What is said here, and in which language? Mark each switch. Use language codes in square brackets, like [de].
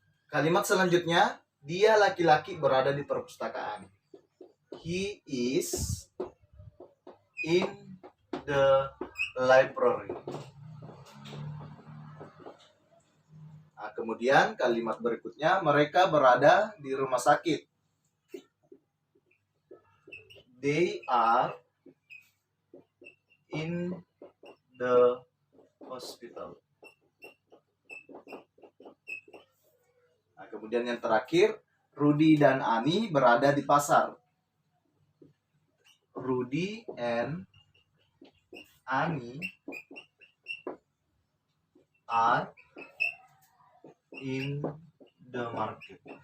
[id] Kalimat selanjutnya, dia laki-laki berada di perpustakaan. [en] He is in the library. [id] Nah, kemudian kalimat berikutnya, mereka berada di rumah sakit. [en] They are in the hospital. [id] Nah, kemudian yang terakhir, Rudy dan Ani berada di pasar. [en] Rudy and Ani are in the market.